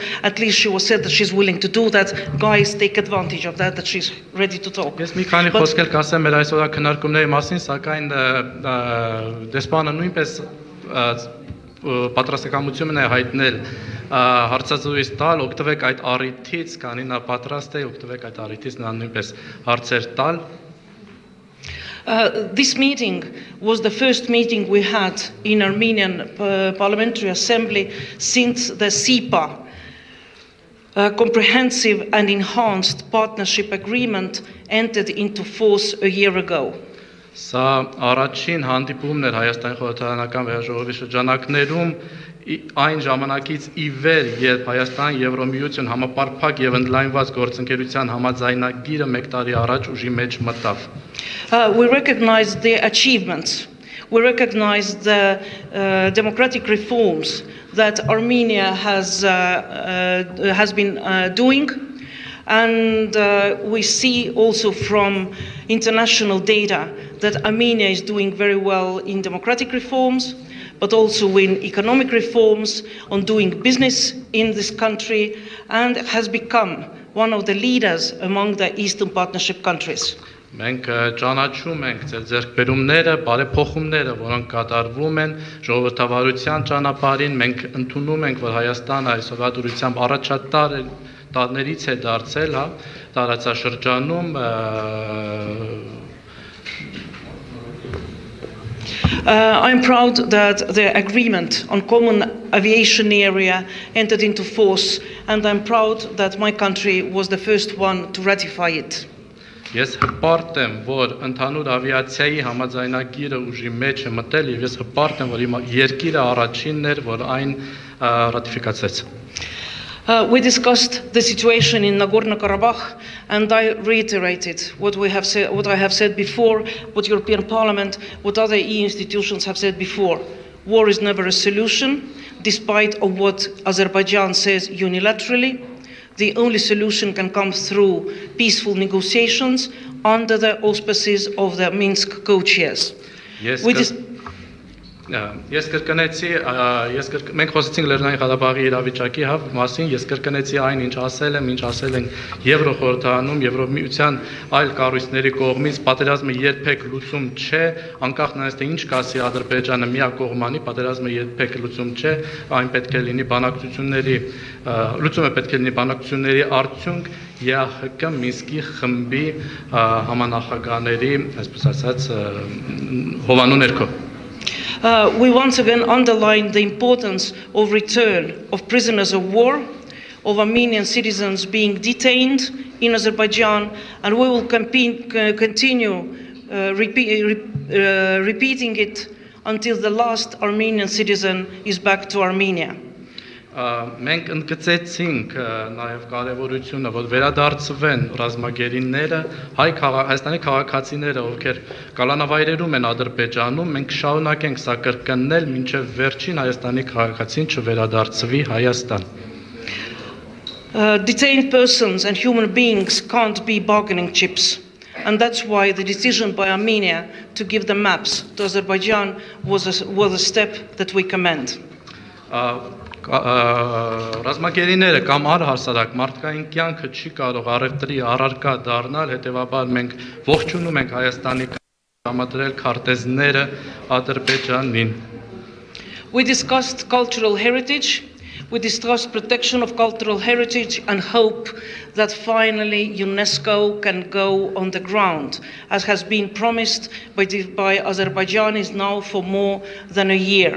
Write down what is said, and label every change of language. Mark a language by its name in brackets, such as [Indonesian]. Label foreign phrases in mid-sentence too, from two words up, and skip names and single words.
[English] At least she was said that she's willing to do that. Guys, take advantage of that she's ready to talk. [Armenian] Ես մի քանի խոսքեր կասեմ մեր այսօրվա քննարկումների մասին, սակայն դեսպանը նույնպես պատրաստակամություն է հայտնել հարցազրույց տալ, օգտվեք այդ առիթից, քանի նա պատրաստ է, օգտվեք այդ առիթից նա նույնպես հարցեր տալ։ [English] This meeting was the first meeting we had in Armenian Parliamentary Assembly since the SIPA comprehensive and enhanced partnership agreement entered into force a year ago. [Armenian] Սա առաջին հանդիպումն էր Հայաստանի խորհրդարանական վեհաժողովի շրջանակներում այն ժամանակից ի վեր, երբ Հայաստան Եվրոմիություն համապարփակ եւ ընդլայնված գործընկերության համաձայնագիրը 1 տարի առաջ ուժի մեջ մտավ։ [English] We recognize the achievements. We recognize the democratic reforms that Armenia has been doing. And we see also from international data that Armenia is doing very well in democratic reforms, but also in economic reforms, on doing business in this country, and has become one of the leaders among the Eastern Partnership countries. [Armenian] Մենք ճանաչում ենք ձեռքբերումները, բարեփոխումները, որոնք կատարվում են ժողովրդավարության ճանապարհին, մենք ընդունում ենք, որ Հայաստանը այսօրվա դուրսությամբ առաջատար տարներից է դարձել, հա, տարածաշրջանում [English] I'm proud that the agreement on common aviation area entered into force, and I'm proud that my country was the first one to ratify it. [Armenian] Ես հպարտ եմ, որ ընդհանուր ավիացիայի համաձայնագիրը ուժի մեջ է մտել, եւ ես հպարտ եմ, որ իմ երկիրը առաջինն էր, որ այն ռատիֆիկացրեց։ [English] We discussed the situation in Nagorno-Karabakh, and I reiterated what I have said before, what European Parliament, what other EU institutions have said before. War is never a solution, despite of what Azerbaijan says unilaterally. The only solution can come through peaceful negotiations under the auspices of the Minsk co-chairs. [Armenian] Ես կրկնեցի, մենք խոսեցինք Լեռնային Ղարաբաղի իրավիճակի մասին, ես կրկնեցի այն, ինչ ասել են Եվրոխորհրդարանում, Եվրոմիության այլ կառույցների կողմից, պատերազմը երբեք լուծում չէ, անկախ նրանից թե ինչ կասի Ադրբեջանը միակողմանի, պատերազմը երբեք լուծում չէ, այն պետք է լինի բանակցությունների, լուծումը պետք է լինի բանակցությունների արդյունք ԵԱՀԿ Մինսկի խմբի համանախագահների, այսպես ասած, հովանու ներքո։ [English] We once again underline the importance of return of prisoners of war, of Armenian citizens being detained in Azerbaijan, and we will continue repeating it until the last Armenian citizen is back to Armenia. [Armenian] Մենք ընդգծեցինք նաև կարևորությունը, որ վերադարձվեն ռազմագերիները, Հայաստանի քաղաքացիները, ովքեր կալանավայրերում են Ադրբեջանում, մենք շարունակենք սա կրկնել, մինչև վերջին Հայաստանի քաղաքացին չվերադարձվի Հայաստան։ [English] Detained persons and human beings can't be bargaining chips. And that's why the decision by Armenia to give the maps to Azerbaijan was a step that we commend. [Armenian] Ռազմագերիները կամ առհասարակ մարդկային կյանքը չի կարող առևտրի առարկա դառնալ, հետևաբար մենք ողջունում ենք Հայաստանի համադրել քարտեզները Ադրբեջանին։ [English] We discussed cultural heritage, we discussed protection of cultural heritage and hope that finally UNESCO can go on the ground, as has been promised by Azerbaijanis now for more than a year.